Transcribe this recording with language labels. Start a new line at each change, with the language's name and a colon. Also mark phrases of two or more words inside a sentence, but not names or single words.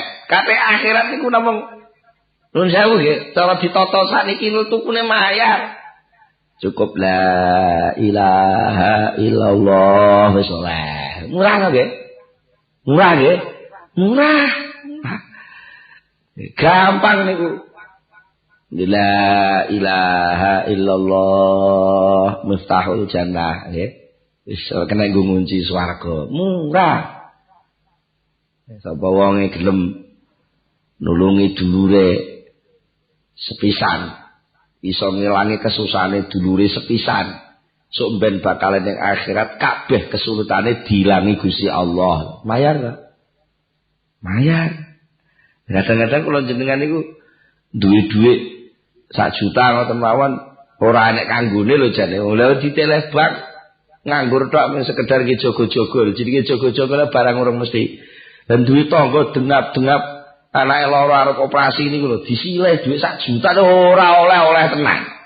Javanese: Kate akhirat niku namung nuwun sewu nggih, cara ditata sakniki tukune mayar. Cukup
Arabic: لا إله إلا الله
Javanese: wis oleh. Murah nggih? Murah nggih? Murah. Gampang niku.
Arabic: لا إله إلا الله مفتاح الجنة
Javanese: nggih. Wis kena nggo ngunci swarga. Murah. Sapa wonge gelem nulungi dulure sepisan, iso ngilangi kesusahane dulure sepisan, sok ben bakal ning akhirat kabeh kesulitane diilangi Gusti Allah. Mayar ta? Mayar. Kadang-kadang kula jenengan niku duwe dhuwit 1 juta ngoten mawon ora enek kanggone lho jane. Lha diteleh bank nganggur tok mung sekedar ki jogo-jogo. Jenenge jogo-jogo barang urung mesti. Dan duit tangga dengap-dengap anake loro arep operasi niku lho disilih duit 1 juta ora oleh-oleh tenan.